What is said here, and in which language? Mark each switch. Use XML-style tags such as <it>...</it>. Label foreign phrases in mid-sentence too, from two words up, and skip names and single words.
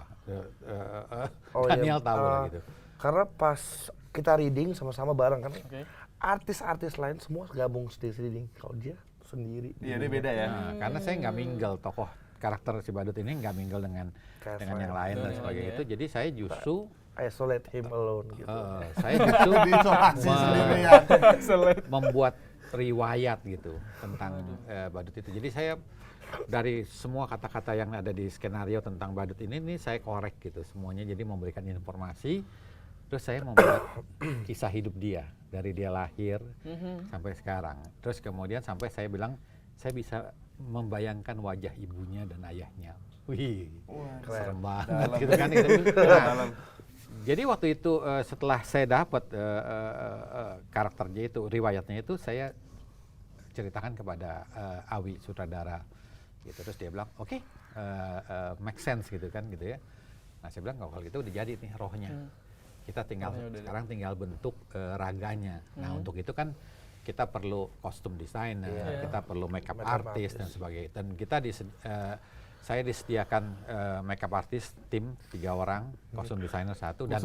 <id>Daniel tahu lah gitu. Karena pas kita reading sama-sama bareng kan, artis-artis lain semua gabung sendiri. Kalau dia sendiri. Iya, dia beda ya. Nah, karena saya nggak mingle tokoh karakter si Badut ini nggak mingle dengan yang lain dan sebagainya itu. Jadi saya justru</id> <en>Isolate him alone gitu.</en> <id>saya justru Diisolasi sendirian. membuat riwayat gitu tentang Badut itu. Jadi saya dari semua kata-kata yang ada di skenario tentang Badut ini saya korek gitu semuanya. Jadi memberikan informasi Terus saya membuat kisah hidup dia dari dia lahir sampai sekarang. Terus kemudian sampai saya bilang saya bisa membayangkan wajah ibunya dan ayahnya. Wih, serem banget gitu kan. Nah, jadi waktu itu setelah saya dapat karakternya itu, riwayatnya itu, saya ceritakan kepada Awi sutradara. Gitu. Terus dia bilang, oke,</id> <en>make sense</en> <id>gitu kan gitu ya. Nah saya bilang kalau gitu udah jadi nih rohnya. Kita tinggal sekarang tinggal bentuk raganya. Nah untuk itu kan kita perlu kostum designer, kita perlu</id> <en>makeup artist</en> <id>dan sebagainya. Dan kita saya disediakan</id> <en>makeup artist</en> <id>tim 3 orang, kostum designer 1 dan</id>